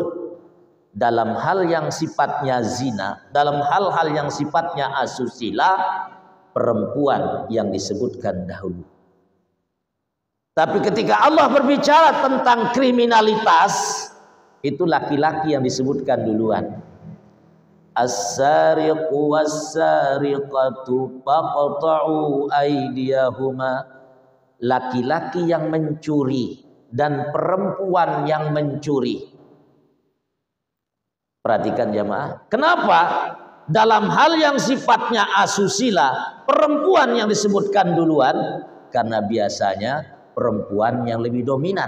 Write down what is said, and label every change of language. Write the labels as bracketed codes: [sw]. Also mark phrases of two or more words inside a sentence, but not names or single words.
[id] Dalam hal yang sifatnya zina, dalam hal-hal yang sifatnya asusila, perempuan yang disebutkan dahulu. Tapi ketika Allah berbicara tentang kriminalitas, itu laki-laki yang disebutkan duluan. [ar] السارق والسارقة فاقطعوا أيديهما. [id] Laki-laki yang mencuri dan perempuan yang mencuri. Perhatikan jamaah. Kenapa? Dalam hal yang sifatnya asusila, perempuan yang disebutkan duluan, karena biasanya perempuan yang lebih dominan.